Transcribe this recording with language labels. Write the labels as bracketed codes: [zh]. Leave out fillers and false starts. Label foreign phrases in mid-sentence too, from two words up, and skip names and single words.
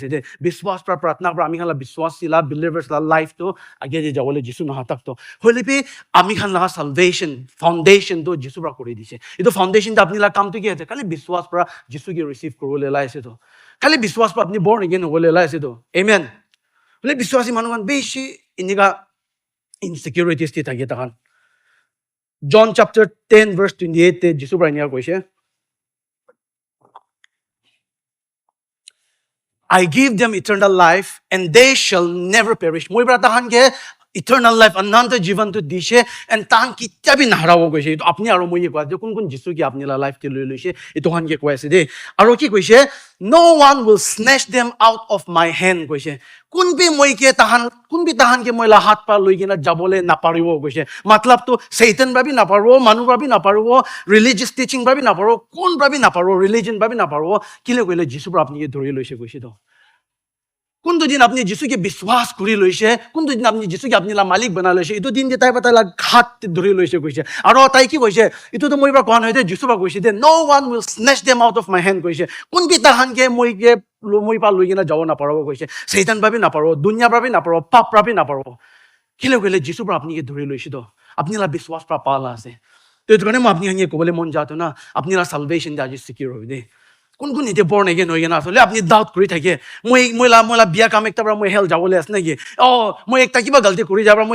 [nag] যে বিশ্বাস পৰা প্ৰাৰ্থনা পৰা আমি খান বিশ্বাসীলা [en] believers life [nag] আগে দিয়ে যাবলৈ যিশু নাহাতাকতো হ'লে আমি খান [en] salvation foundation [nag] যিশু পৰা কৰি দিছে এইটো ফাউণ্ডেশ্যনটো আপুনি কামটো কি আছে খালি বিশ্বাস পৰা যিশুকে ৰিচিভ কৰিবলৈ লাইছে তো খালি বিশ্বাস পৰা আপুনি [en] born again [nag] হ'বলৈ লাইছে তো আমেন হ'লে বিশ্বাসী মানুহখন বেছি এনেকুৱা ইনচিকিউৰিটিজ দি থাকে তাহান জন চেপ্টাৰ 10 verse 28 যিশু পৰা এনেকুৱা কৈছে [en] I give them eternal life and they shall never perish [nag] মই পৰা তাহানকে [en] eternal life [nag] অনন্ত জীৱনটো দিছে এণ্ড তাহান কেতিয়াবি নাহাৰাব কৈছে এইটো আপুনি আৰু মই কোৱা যে কোন যিশু কি আপুনি লাইফটো লৈ লৈছে এইটো হানকে কৈ আছে দেই আৰু কি কৈছে [en] no one will snatch them out of my hand [nag] কৈছে কোনবি তাহানকে মই হাত পা লৈ কিনে যাবলৈ নাপাৰিব কৈছে মতলবটো শৈতান ভাবি নাপাৰিব মানুহ ভাবি নাপাৰিব [en] religious teaching [nag] ভাবি নাপাৰিব কোন ভাবি নাপাৰিব ৰিলিজন ভাবি নাপাৰিব কিলে কৈলে যিশু পৰা আপুনি ধৰি লৈছে কৈছে তো কোনটো দিন আপনি যিশুকে বিশ্বাস কৰি লৈছে কোনটো দিন আপনি যিশুকে আপুনি মালিক বনাই লৈছে এইটো দিন তাই পৰা তাইক হাত ধৰি লৈছে কৈছে আৰু তাই কি কৈছে এইটোতো মই পৰা কোৱা নহয় যে যিশু পৰা কৈছে যে [en] no one will snatch them out of my hand [nag] কৈছে কোনবি তাহানকে মই পৰা লৈ কিনে যাব নাপাৰিব কৈছে শৈতান ভাবি নাপাৰিব দুনিয়া ভাবি নাপাৰিব পাপ ভাবি নাপাৰিব কিলে কৈলে যিশু পৰা আপুনি ধৰি লৈছে তো আপুনি বিশ্বাস পৰা পালা আছে তো এইটো কাৰণে মই আপুনি ক'বলৈ মন যাওঁতো না আপুনি সালভেশ্যন যে আজি চিকিউৰ হৈ দেই কোন এতিয়া [en] born again [nag] হৈ কিনে আচলতে আপুনি ডাউট কৰি থাকে মই বিয়া কাম একটা পৰা মই হেল যাবলৈ আছে নেকি মই একটা কিবা গলতি কৰি যাব মই